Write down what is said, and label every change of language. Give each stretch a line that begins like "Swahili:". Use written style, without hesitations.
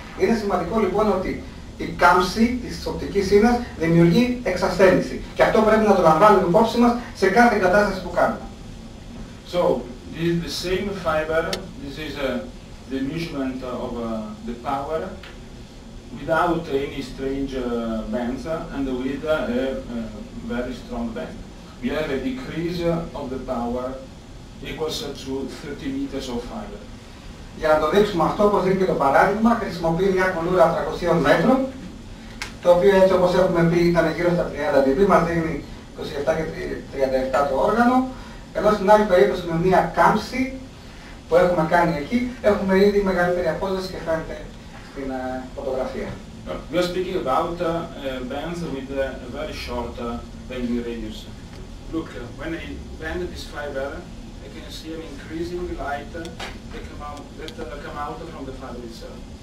Greek: Είναι σημαντικό λοιπόν ότι η κάμψη της οπτικής ίνας δημιουργεί εξασθένηση. Και αυτό πρέπει να το λαμβάνουμε υπόψη μας σε κάθε κατάσταση που κάνουμε.
English: So, this is the same fiber, this is the measurement of the power without any strange bands and with a very strong band. We have a decrease of the power equals to 30 meters of fiber.
Greek: Για να το δείξουμε αυτό, όπως δίνει και το παράδειγμα, χρησιμοποιεί μια κουλούρα 300 μέτρων, το οποίο έτσι όπως έχουμε πει ήταν γύρω στα 30 dB, μας δίνει 27 και 37 το όργανο, ενώ στην άλλη περίπτωση με μια κάμψη που έχουμε κάνει εκεί, έχουμε ήδη μεγαλύτερη απόσταση και φαίνεται στην φωτογραφία.
English: We are speaking about bands with a very short bending radius. Look, when I bend this fiber, I can see an increasing light that come out from the fiber itself.